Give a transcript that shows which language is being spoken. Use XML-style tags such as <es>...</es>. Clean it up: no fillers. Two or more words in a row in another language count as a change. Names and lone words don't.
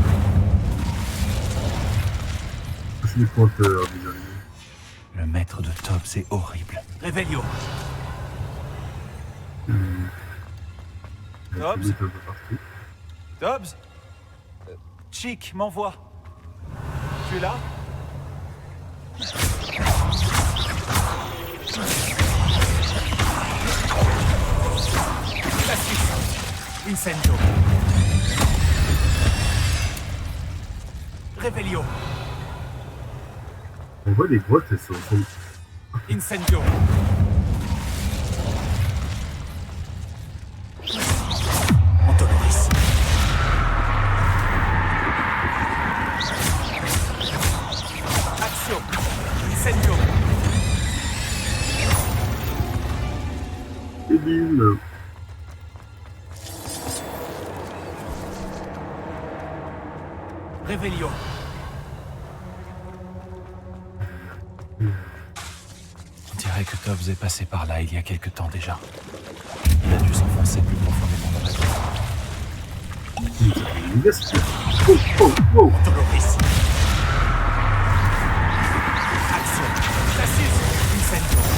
<fr>Je suis les pointeurs, désolé. Le maître de Tobbs est horrible. Revelio. Dobbs des un peu partout. Dobbs Chick m'envoie. Tu es là? Incendio. Revelio. On voit les grottes, elles sont... Incendio. Antoloris. Action. Incendio. Et bim. Revelio. On dirait que Dobbs est passé par là il y a quelque temps déjà. Il a dû s'enfoncer plus profondément dans la grotte. Oh, oh, oh. Antoloris. Action. Cassis. Incendio.</fr>